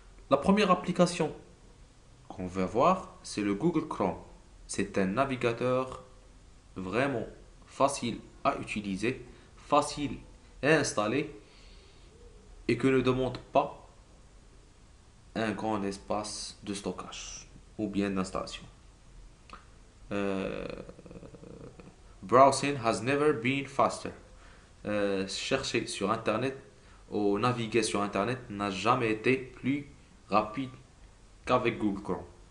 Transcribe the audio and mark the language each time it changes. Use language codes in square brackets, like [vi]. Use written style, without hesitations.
[fr] La première application qu'on va voir, c'est le Google Chrome. C'est un navigateur vraiment facile à utiliser, facile à installer et que ne demande pas un grand espace de stockage ou bien d'installation. [en] Euh, Browsing has never been faster. [fr] Chercher sur Internet ou naviguer sur Internet n'a jamais été plus rapide qu'avec Google Chrome.